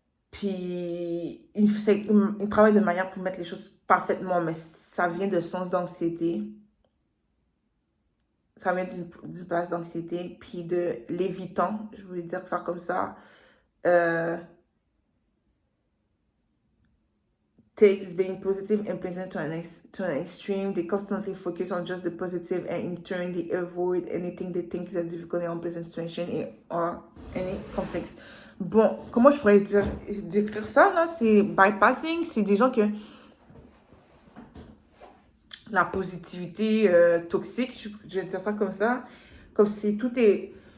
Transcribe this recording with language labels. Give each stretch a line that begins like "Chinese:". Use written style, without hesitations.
French: Puis, il travaille de manière pour mettre les choses parfaitement, mais ça vient de son d'anxiété. Ça vient d'une place d'anxiété, puis de l'évitant, je voulais dire ça comme ça.
English: Takes being positive and pleasant to an extreme. They constantly focus on just the positive and in turn they avoid anything they think is a difficult and unpleasant situation or any conflicts.
French: Bon, comment je pourrais décrire ça là? C'est bypassing, c'est des gens que la positivité toxique, je vais dire ça comme ça, comme si tout est...